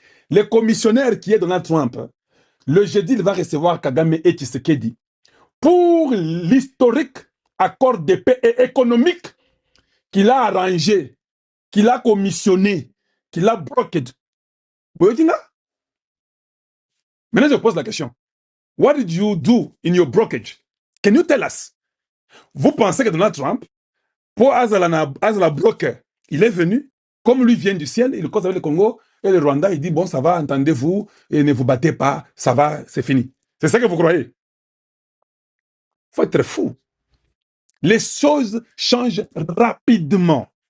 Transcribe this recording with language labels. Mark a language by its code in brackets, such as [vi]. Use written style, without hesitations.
[fr] Le commissionnaire qui est Donald Trump, le jeudi, il va recevoir Kagame et Tshisekedi pour l'historique accord de paix et économique qu'il a arrangé, qu'il a commissionné, qu'il a brokered. Vous voyez là? Maintenant, je pose la question. [en] What did you do in your brokerage? Can you tell us? [fr] Vous pensez que Donald Trump, pour [ln] Azala [fr] broker, il est venu, comme lui vient du ciel, il cause avec le Congo et le Rwanda, il dit, bon, ça va, entendez-vous, et ne vous battez pas, ça va, c'est fini. C'est ça que vous croyez? Il faut être fou. Les choses changent rapidement.